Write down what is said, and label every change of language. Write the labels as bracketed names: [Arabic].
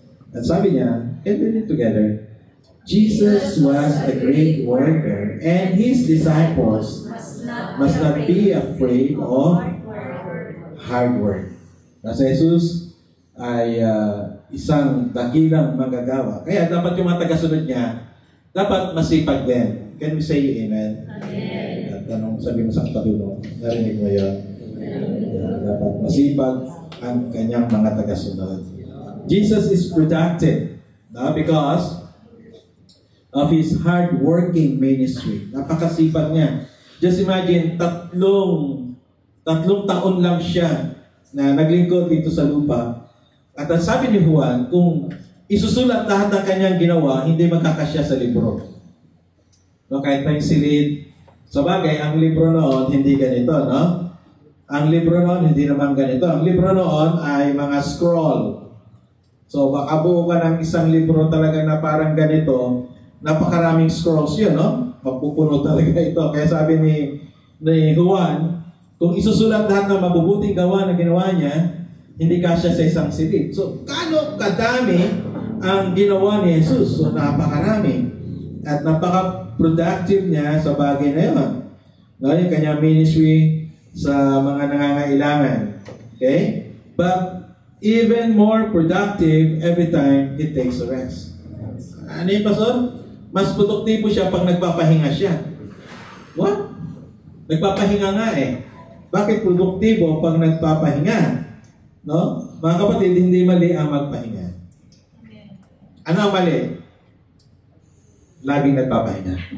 [English] At sabi niya, and read it together, Jesus was a great worker and His disciples must not be afraid of hard work. [Filipino] Nasa Jesus ay isang dakilang magagawa. Kaya dapat yung mga tagasunod niya, dapat masipag din. Can we say amen? Amen. At anong sabi mo sa katabi mo? Narinig mo yun? Dapat masipag ang kanyang mga tagasunod. [English] Jesus is productive because of His hard-working ministry. [Filipino] Napakasipag niya. Just imagine, tatlong taon lang siya na naglingkod dito sa lupa. At ang sabi ni Juan, kung isusulat lahat ng kanyang ginawa, hindi magkakasya sa libro. No, kahit pa yung silid. Sa bagay, ang libro noon, hindi ganito, no? Ang libro noon, hindi naman ganito. Ang libro noon ay mga scroll. So, baka buo ka ng isang libro talaga na parang ganito, napakaraming scrolls yun, no? Magpupuno talaga ito. Kaya sabi ni Juan, kung isusulat lahat ng mabubuting gawa na ginawa niya, hindi kasya sa isang silid. So, kano kadami ang ginawa ni Jesus? So, napakarami. At napaka-productive niya sa bagay na yun. No, yung kanyang ministry sa mga nangangailangan. Okay? [English] But, even more productive every time he takes a rest. [Filipino] Ano yung pastor? Mas produktibo siya pag nagpapahinga siya. What? Nagpapahinga nga eh. Bakit produktibo pag nagpapahinga? No? Mga kapatid, hindi mali ang magpahinga. Ano ang mali? Laging nagpapahinga.